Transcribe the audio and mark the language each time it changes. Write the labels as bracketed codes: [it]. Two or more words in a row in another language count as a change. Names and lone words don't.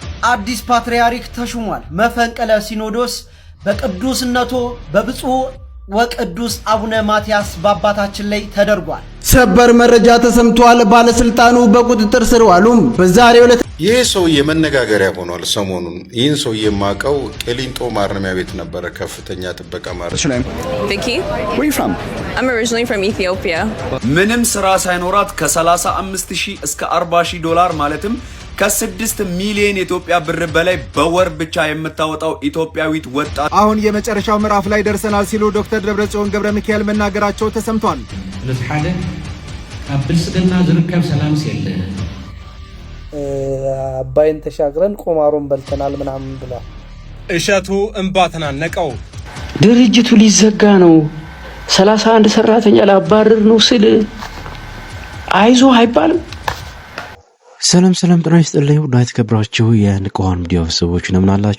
[am] አዲስ ፓትርያርክ ተሹሟል። መፈንቅለ ሲኖዶስ በቅዱስነቱ በብፁዕ ወቅዱስ አቡነ ማትያስ በአባታችን ላይ ተደርጓል። ሰበር መረጃ ተሰምቷል። ባለስልጣኑ በቁጥጥር ስር ዋሉ። በዛሬው ዕለት ይህ ሰውዬ መነጋገሪያ ሆኗል። ሰሞኑን ይህን ሰውዬ የማውቀው ቂሊንጦ ማረሚያ ቤት ነበረ፣ ከፍተኛ ጥበቃ ማረሚያ። [en] Vicky, where are you from? I'm originally from Ethiopia. [am] ምንም ስራ ሳይኖራት ከ35,000 እስከ 40,000 ዶላር ማለትም ከ6 ሚሊዮን የኢትዮጵያ ብር በላይ በወር ብቻ የምታወጣው ኢትዮጵያዊት ወጣት አሁን የመጨረሻው ምዕራፍ ላይ ደርሰናል ሲሉ ዶክተር ደብረጽዮን ገብረ ሚካኤል መናገራቸው ተሰምቷል። [ti] ለሓደ ኣብ ብልጽግና ዝርከብ ሰላምስ የለ [am] አባይን ተሻግረን ቁማሩን በልተናል ምናምን ብላ እሸቱ እንባ ተናነቀው። ድርጅቱ ሊዘጋ ነው፣ 31 ሰራተኛ ላባረር ነው ስል አይዞ አይባልም። ሰላም ጤና ይስጥልኝ። ውድ የተከበራችሁ የንቁሃን ሚዲያ ቤተሰቦች እንደምን አላችሁ?